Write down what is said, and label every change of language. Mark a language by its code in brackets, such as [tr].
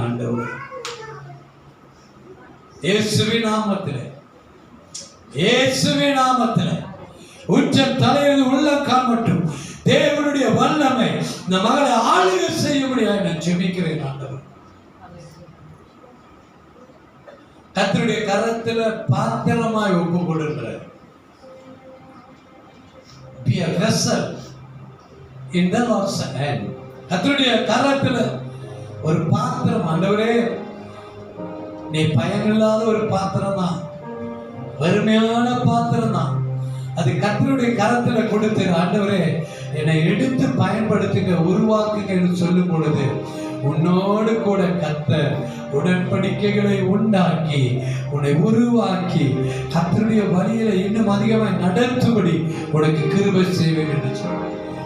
[ta] ஆண்டவரே, இயேசுவின் நாமத்திலே, இயேசுவின் நாமத்திலே உச்சம் தலையில் உள்ள காணட்டும். தேவனுடைய வல்லமை இந்த மகளை ஆளுகை செய்யும்படியாக நான் ஜெபிக்கிறேன். ஆண்டவர், கர்த்தருடைய கரத்துல பாத்திரமாய் ஒப்பு கொடுக்கிறார். [en] Be a vessel in the Lord's hand. [ta] கர்த்தருடைய கரத்துல ஒரு பாத்திரம். ஆண்டவரே, நீ பயனில்லாத ஒரு பாத்திரம் தான், வறுமையான பாத்திரம் தான். அது கர்த்தருடைய கரத்துல கொடுத்து ஆண்டவரே என்னை எடுத்து பயன்படுத்துங்க, உருவாக்குங்க என்று சொல்லும் பொழுது உன்னோடு கூட கர்த்தர் உடன்படிக்கைகளை உண்டாக்கி உன்னை உருவாக்கி கர்த்தருடைய வழியில இன்னும் அதிகமாக நடத்தும்படி உனக்கு கிருபை செய்வேன் என்று சொல்றேன்.